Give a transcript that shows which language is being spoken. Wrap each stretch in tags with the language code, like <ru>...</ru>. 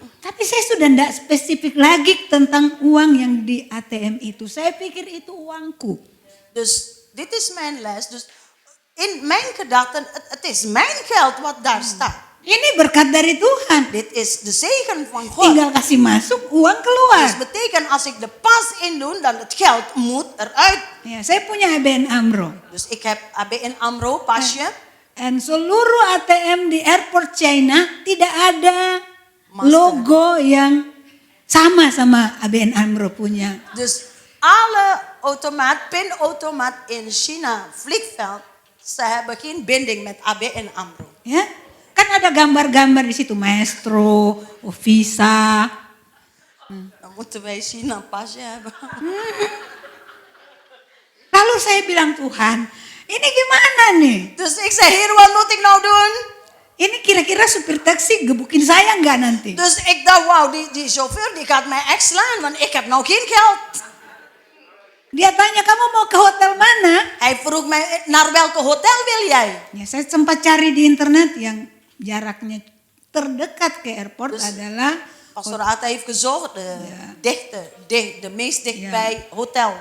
<id>Tapi saya sudah tidak spesifik lagi tentang uang yang di ATM itu. Saya pikir itu uangku.</id> <nl>Dus dit is mijn les. Dus in mijn gedachten, het is mijn geld wat daar staat.</nl> <id>Ini berkat dari Tuhan.</id> <nl>Dit is de zegen van God.</nl> <id>Tinggal kasih masuk, uang keluar.</id> <nl>Dus betekent als ik de pas indoen, dan het geld moet eruit.</nl> <id>Ya, saya punya ABN AMRO.</id> <nl>Dus ik heb ABN AMRO pasje.</nl> <id>Dan seluruh ATM di airport China tidak ada Master. logo yang sama ABN AMRO punya.</id> <nl>Dus alle pinautomaat in China, vliegveld, ze hebben geen binding met ABN AMRO.</nl> <id>Ya, kan ada gambar-gambar di situ, Maestro, Visa.</id> <nl>Dan moeten wij China een pasje hebben.</nl> <id>Lalu saya bilang, Tuhan, ini gimana nih?</id> <nl>Dus ik zei, Heer, wat moet ik nou doen?</nl> <id>Ini kira-kira supir taksi gebukin saya nggak nanti?</id> <nl>Dus ik dacht, wauw, die chauffeur die gaat mij echt slaan, want ik heb nou geen geld.</nl> <id>Dia tanya, kamu mau ke hotel mana?</id> <nl>Hij vroeg mij, naar welke hotel wil jij?</nl> <id>Ya, saya sempat cari di internet yang jaraknya terdekat ke airport</id> <nl>Dus-</nl> <id>adalah</id> <nl>Pastor Atta heeft gezocht, de meest dichtbij hotel.</nl>